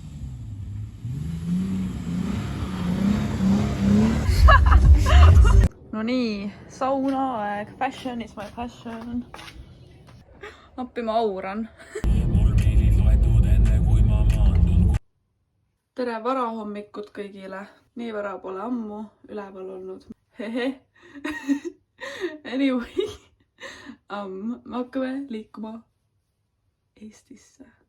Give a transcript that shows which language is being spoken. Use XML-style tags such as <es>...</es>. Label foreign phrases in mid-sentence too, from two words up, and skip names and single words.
<et>No no nii, saunaaeg.</et> <en>Fashion is my passion.</en> <et>Appi ma auran. Tere varahommikut kõigile. Nii vara pole ammu üleval olnud. Hehe. Anyway. Me hakkame liikuma Eestisse.</et>